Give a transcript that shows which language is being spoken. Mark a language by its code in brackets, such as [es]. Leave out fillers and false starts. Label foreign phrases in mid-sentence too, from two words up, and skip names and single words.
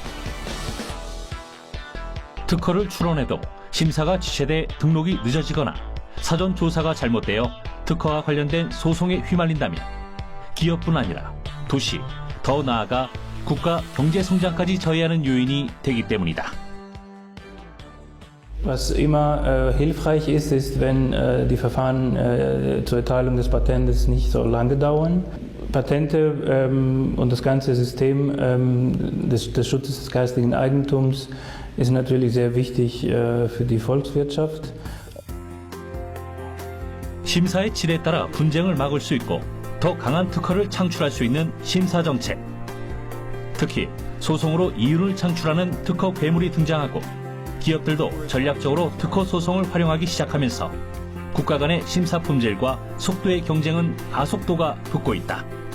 [ko] 특허를 출원해도 심사가 지체돼 등록이 늦어지거나 사전 조사가 잘못되어 특허와 관련된 소송에 휘말린다면 기업뿐 아니라 도시, 더 나아가 국가 경제 성장까지 저해하는 요인이 되기 때문이다. [de] Was immer hilfreich ist, ist, wenn die Verfahren zur Erteilung des Patentes nicht so lange dauern. Patente und das ganze System des Schutzes des geistigen Eigentums ist natürlich sehr wichtig für die Volkswirtschaft. [ko] 심사의 질에 따라 분쟁을 막을 수 있고 더 강한 특허를 창출할 수 있는 심사 정책. 특히 소송으로 이윤을 창출하는 특허 괴물이 등장하고 기업들도 전략적으로 특허 소송을 활용하기 시작하면서 국가 간의 심사 품질과 속도의 경쟁은 가속도가 붙고 있다.